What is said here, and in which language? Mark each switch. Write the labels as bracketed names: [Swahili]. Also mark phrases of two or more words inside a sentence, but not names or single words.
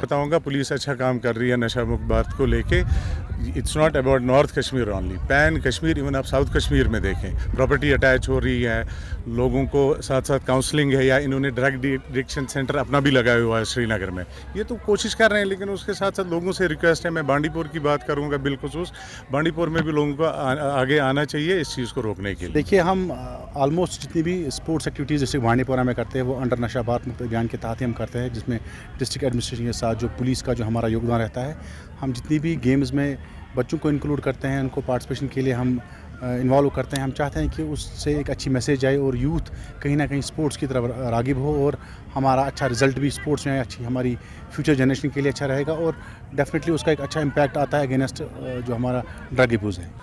[Urdu] بتاؤں گا پولیس اچھا کام کر رہی ہے نشہ مکت بھارت کو لے کے. [English] It's not about North Kashmir only, pan Kashmir, [Urdu] ایون آپ ساؤتھ کشمیر میں دیکھیں [English] property attach [Urdu] ہو رہی ہے، لوگوں کو ساتھ ساتھ کاؤنسلنگ ہے، یا انہوں نے [English] drug addiction center [Urdu] اپنا بھی لگایا ہوا ہے سری نگر میں. یہ تو کوشش کر رہے ہیں، لیکن اس کے ساتھ ساتھ لوگوں سے ریکویسٹ ہے. میں بانڈی پور کی بات کروں گا بالخصوص. بانڈی پور میں بھی لوگوں کو آگے آنا چاہیے اس چیز کو روکنے کے لیے. دیکھیے، ہم آلموسٹ جتنی بھی [English] sports activities [Urdu] ڈسٹرکٹ بانڈی پورہ میں کرتے ہیں وہ انڈر نشہ بھارت مکت ابھیان کے تحت ہم کرتے ہیں، جس میں [English] district administration [Urdu] کے ساتھ جو پولیس کا جو ہمارا یوگدان رہتا ہے. ہم جتنی بھی گیمز میں بچوں کو انکلوڈ کرتے ہیں، ان کو پارٹیسپیشن کے لیے ہم انوالو کرتے ہیں. ہم چاہتے ہیں کہ اس سے ایک اچھی میسیج آئے اور یوتھ کہیں نہ کہیں اسپورٹس کی طرف راغب ہو، اور ہمارا اچھا رزلٹ بھی اسپورٹس میں اچھی ہماری [English] future generation [Urdu] کے لیے اچھا رہے گا، اور ڈیفینیٹلی اس کا ایک اچھا امپیکٹ آتا ہے اگینسٹ جو ہمارا [English] drug abuse [Urdu] ہے.